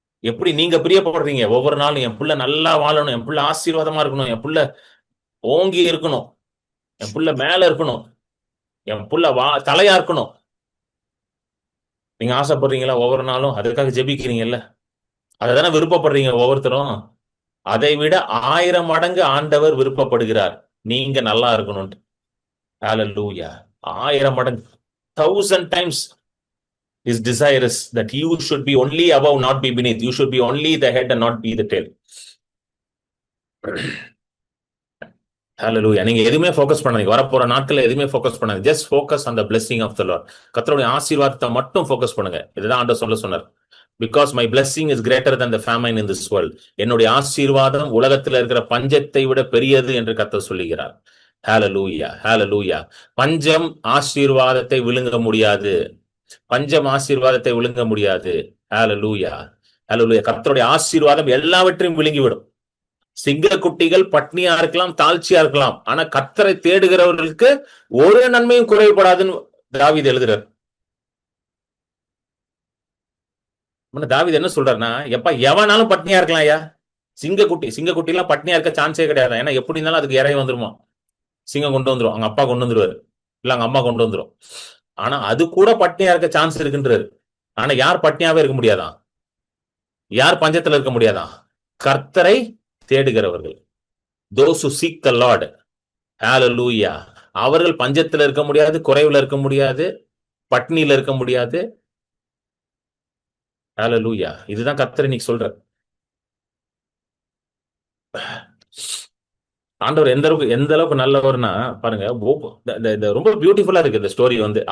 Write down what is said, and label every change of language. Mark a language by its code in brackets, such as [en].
[ta] எப்படி நீங்க பிரியப்படுறீங்க? ஒவ்வொரு நாளும் என் புள்ள நல்லா வாழணும், என் புள்ள ஆசீர்வாதமா இருக்கணும், என் புள்ள ஓங்கி இருக்கணும், என் புள்ள மேல இருக்கணும், என் புள்ள தலையா இருக்கணும். நீங்க ஆசைப்படுறீங்களா? ஒவ்வொரு நாளும் அதற்காக ஜெபிக்கிறீங்கல்ல, அதை தானே விருப்பப்படுறீங்க ஒவ்வொருத்தரும். அதை விட 1000 மடங்கு ஆண்டவர் விருப்பப்படுகிறார் நீங்க நல்லா இருக்கணும். ஹல்லேலூயா. 1000 மடங்கு, [en] 1000 times his desire is that you should be only above, not be beneath. You should be only the head and not be the tail. [ta] ஹல்லேலூயா. நீங்க எதுவுமே ஃபோக்கஸ் பண்ணாதீங்க. வரப்போற நாட்கள்ல எதுவுமே ஃபோக்கஸ் பண்ணாதீங்க. [en] Just focus on the blessing of the Lord. [ta] கர்த்தருடைய ஆசீர்வாதத்தை மட்டும் ஃபோக்கஸ் பண்ணுங்க. இதுதான் ஆண்டவர் சொன்னார். [en] Because my blessing is greater than the famine in this world. [ta] என்னுடைய ஆசீர்வாதம் உலகத்தில் இருக்கிற பஞ்சத்தை விட பெரியது என்று கர்த்தர் சொல்லுகிறார். ஹல்லேலூயா, ஹல்லேலூயா. பஞ்சம் ஆசீர்வாதத்தை விழுங்க முடியாது. பஞ்சம் ஆசீர்வாதத்தை விழுங்க முடியாது. ஹல்லேலூயா, ஹல்லேலூயா. கர்த்தருடைய ஆசீர்வாதம் எல்லாவற்றையும் விழுங்கிவிடும். சிங்க குட்டிகள் பட்னியா இருக்கலாம், தாழ்ச்சியா இருக்கலாம், ஆனா கர்த்தரை தேடுகிறவர்களுக்கு ஒரு நன்மையும் குறைபடாதுன்னு தாவீது எழுதுறார். தாவீது என்ன சொல்றாருன்னா, எப்ப எவனாலும் பட்னியா இருக்கலாம் ஐயா, சிங்க குட்டி எல்லாம் பட்னியா இருக்க சான்ஸே கிடையாது. ஏன்னா எப்படி இருந்தாலும் அதுக்கு இறைய வந்துருமா, சிங்கம் கொண்டு வந்துரும், அவங்க அப்பா கொண்டு வந்துருவாரு, இல்ல அவங்க அம்மா கொண்டு வந்துரும். ஆனா அது கூட பட்னியா இருக்க சான்ஸ் இருக்குன்றாரு. ஆனா யார் பட்னியாவே இருக்க முடியாதான்? யார் பஞ்சத்துல இருக்க முடியாதான்? கர்த்தரை தேடுகிறவர்கள், [en] those who seek the Lord. [ta] ஹல்லேலூயா. அவர்கள் பஞ்சத்துல இருக்க முடியாது, குறைவுல இருக்க முடியாது, பட்னியில இருக்க முடியாது. ஹல்லேலூயா. இதுதான் கர்த்தர் இன்னைக்கு சொல்றார். ஆண்டவர் எந்த அளவுக்கு நல்லவர்னா பாருங்க. ரொம்ப பியூட்டிஃபுல்லா இருக்கு இந்த ஸ்டோரி.